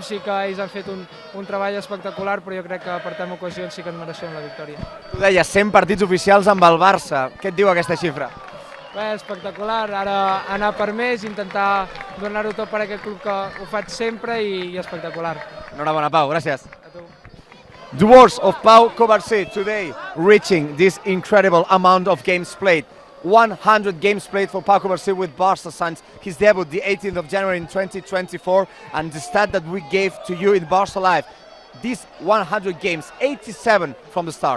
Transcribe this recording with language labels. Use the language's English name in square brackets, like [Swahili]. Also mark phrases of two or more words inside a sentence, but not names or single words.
[Catalan] Sí que ells han fet un treball espectacular, però jo crec que per tant ocasions sí que ens mereixem la victòria. Tu deies 100 partits oficials amb el Barça. Què et diu aquesta xifra? Bé, espectacular. Ara anar per més, intentar donar-ho tot per aquest club que ho faig sempre i espectacular. Enhorabona, Pau, gràcies. A tu. [English] The words of Pau Coversí today, reaching this incredible amount of games played. 100 games played for Pau Coversí with Barça since his debut the 18th of January in 2024, and the stat that we gave to you in Barça Live, these 100 games, 87 from the start.